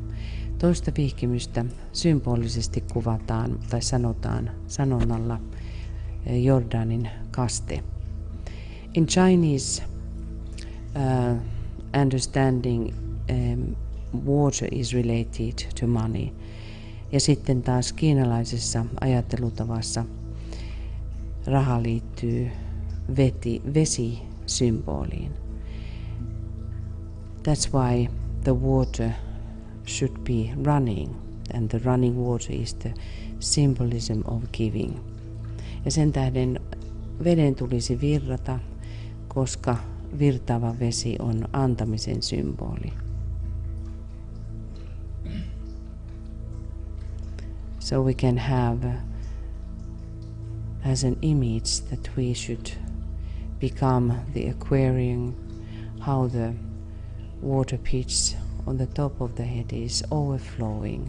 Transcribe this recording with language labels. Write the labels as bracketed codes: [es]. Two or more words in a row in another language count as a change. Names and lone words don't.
[fi] Toista vihkimystä symbolisesti kuvataan tai sanotaan sanonnalla Jordanin kaste. [en] In Chinese understanding, water is related to money. [fi] Ja sitten taas kiinalaisessa ajattelutavassa raha liittyy vesisymboliin. [en] That's why the water should be running, and the running water is the symbolism of giving. [fi] Ja sen tähden veden tulisi virrata, koska virtaava vesi on antamisen symboli. [en] So we can have as an image that we should become the aquarium, how the water pitch on the top of the head is overflowing.